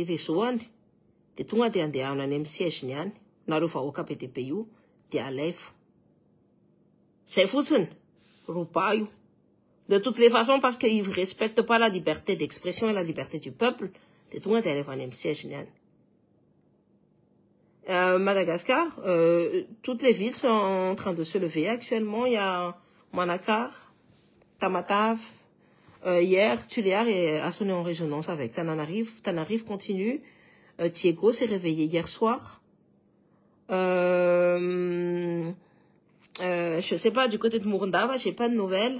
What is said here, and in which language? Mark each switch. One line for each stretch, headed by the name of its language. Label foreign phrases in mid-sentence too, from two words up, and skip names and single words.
Malagasy: réseau any de tonga de andehana any amin'ny siège ny any nareo vahoaka be de be io de alevo zay fotsiny roba io de
French: toutes les façons parce qu'ils ne respectent pas la liberté d'expression et la liberté du peuple
Malagasy: de tonga de aleva any amin'ny siège ny any
French: Madagascar toutes les villes sont en train de se lever actuellement il y a Manakar, Tamatave, hier Tuléar a sonné en résonance avec Tananarive. Tananarive continue. Diego s'est réveillé hier soir. Je sais pas, du côté de Mourndava, j'ai pas de nouvelles.